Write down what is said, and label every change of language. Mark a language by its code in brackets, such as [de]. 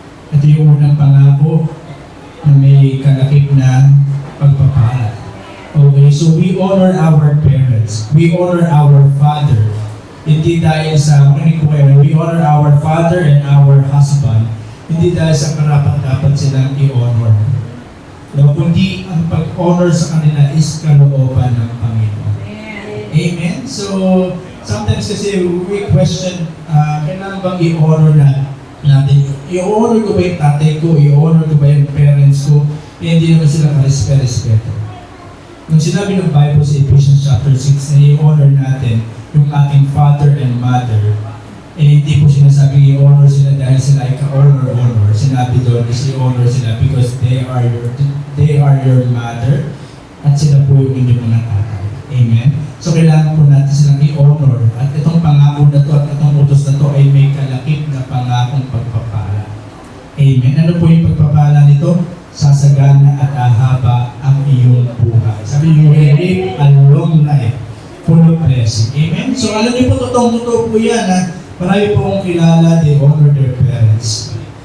[tl] Ito yung unang pangako na may kalakip na pagpapala. [en] Okay, so we honor our parents. We honor our father. Hindi dahil sa, we honor our father and our husband. [tl] Hindi dahil sa karapat-dapat silang i-honor. No, kundi ang pag-honor sa kanila is kalooban ng Panginoon. Amen? So, sometimes kasi we question, kailangan bang i-honor natin? I-honor ko ba yung tatay ko? I-honor ko ba yung parents ko? Hindi naman sila ka-respeto. Nung sinabi ng Bible sa Ephesians chapter 6 na i-honor natin yung ating father and mother, hindi po sinasabi i-honor sila dahil sila ay ka-honor. Sinabi doon is i-honor sila because they are your mother at sila po yung inyong mga tatay. Amen? So kailangan po natin silang i-honor at itong pangako na to at itong utos na to ay may kalakip na pangakong pagpapala. Amen? Ano po yung pagpapala nito? Sasagana at ahaba ang iyong buhay. [en] Sabi, you will live a long life full of blessing. Amen? [tl] So alam niyo po, totoo po yan ha. Marami po akong kilala, they honor their parents.